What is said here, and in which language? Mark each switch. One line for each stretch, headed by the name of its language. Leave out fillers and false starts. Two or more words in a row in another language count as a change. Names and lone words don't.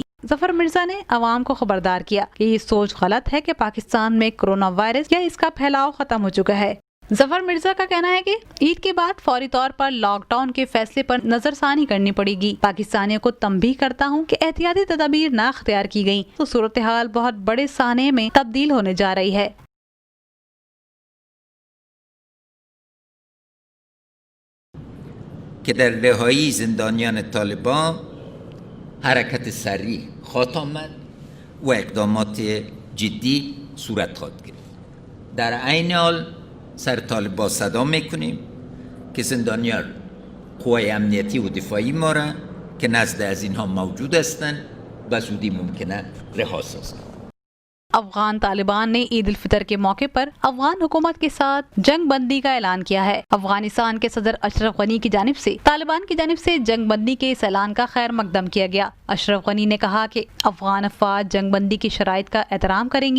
Urdu: ظفر مرزا نے عوام کو خبردار کیا کہ یہ سوچ غلط ہے کہ پاکستان میں کورونا وائرس یا اسکا پھیلاؤ ختم ہو چکا ہے. ظفر مرزا کا کہنا ہے کہ عید کے بعد فوری طور پر لاک ڈاؤن کے فیصلے پر نظرثانی کرنی پڑیگی. پاکستانیوں کو تنبیہ کرتا ہوں کہ احتیاطی تدابیر نہ اختیار کی گئی تو صورت حال بہت بڑے سانحے میں تبدیل ہونے جا رہی ہے.
Persian: که در رهایی زندانیان طالبان حرکت سریع خواهد آمد و اقدامات جدی صورت خواهد گرفت. در عین حال سر طالبان صدا میکنیم که زندانیان قوای امنیتی و دفاعی ما را که نزد از اینها موجود هستند و زودی ممکنه رها سازند.
Urdu: افغان طالبان نے عید ال فطر کے موقع پر افغان حکومت کے ساتھ جنگ بندی کا اعلان کیا ہے. افغانستان کے صدر اشرف غنی کی جانب سے طالبان کی جانب سے جنگ بندی کے اس اعلان کا خیر مقدم کیا گیا. اشرف غنی نے کہا کہ افغان افواج جنگ بندی کی شرائط کا احترام کریں گی.